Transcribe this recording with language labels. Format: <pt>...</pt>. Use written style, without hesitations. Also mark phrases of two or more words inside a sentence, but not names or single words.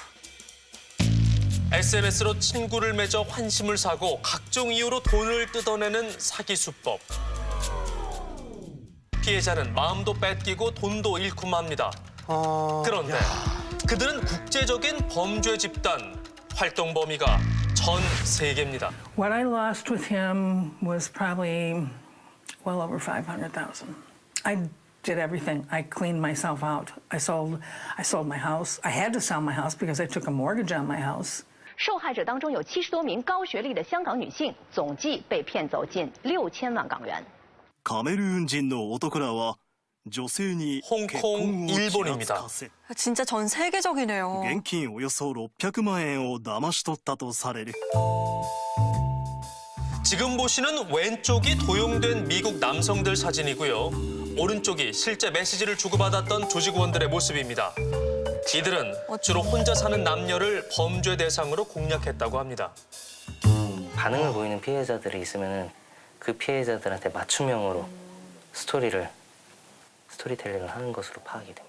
<ko>SNS로 친구를 맺어 환심을 사고 각종 이유로 돈을 뜯어내는 사기 수법. 피해자는 마음도 뺏기고 돈도 잃고 맙니다. 그런데 그들은 국제적인 범죄 집단, 활동 범위가 전 세계입니다.</ko> <en>What I lost with him was probably well over 500,000. I did everything. I cleaned myself out. I sold my house. I had to sell my house because I took a mortgage on my house.</en> <zh>受害者当中有70多名高学历的香港女性，总计被骗走近6000万港元。</zh> <ja>カメルーン人の男らは女性に 홍콩 結婚をちらつ</ja> <ko>일본입니다.</ko> <ja>かせ</ja> <ko>진짜 전 세계적이네요.</ko> <ja>現金およそ600万円を騙し取ったとされる</ja> <ko>지금 보시는 왼쪽이 도용된 미국 남성들 사진이고요. 오른쪽이 실제 메시지를 주고받았던 조직원들의 모습입니다. 이들은 주로 혼자 사는 남녀를 범죄 대상으로 공략했다고 합니다. 반응을 보이는 피해자들이 있으면은 그 피해자들한테 맞춤형으로 스토리텔링을 하는 것으로 파악이 됩니다.</ko>